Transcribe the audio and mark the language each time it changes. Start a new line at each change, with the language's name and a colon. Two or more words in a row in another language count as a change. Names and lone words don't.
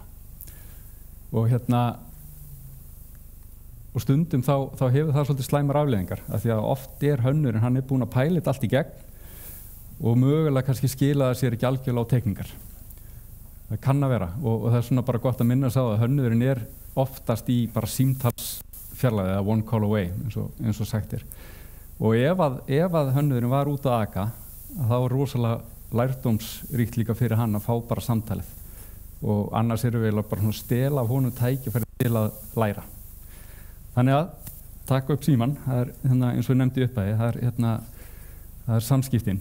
Icelandic: Og og stundum þá hefur það svolítið slæmar afleiðingar af því að oft er hönnurinn, hann er búinn að pæla þetta allt í gegn og mögulega kannski skila það sér ekki algjörlega á teikningar. Það kann að vera og það er svona bara gott að minna sig á að hönnuðurinn er oftast í bara símtalsfjarlægð eða
English: one call away
Icelandic: eins og sagt er. Og ef að hönnuðurinn var út að aka þá er rosalega lærdómsríkt líka fyrir hann að fá bara samtalið og annars erum við bara svona stela af honum tækifæri til að læra. Þannig að taka upp símann, það er eins og ég nefndi uppæði, það er samskiptin.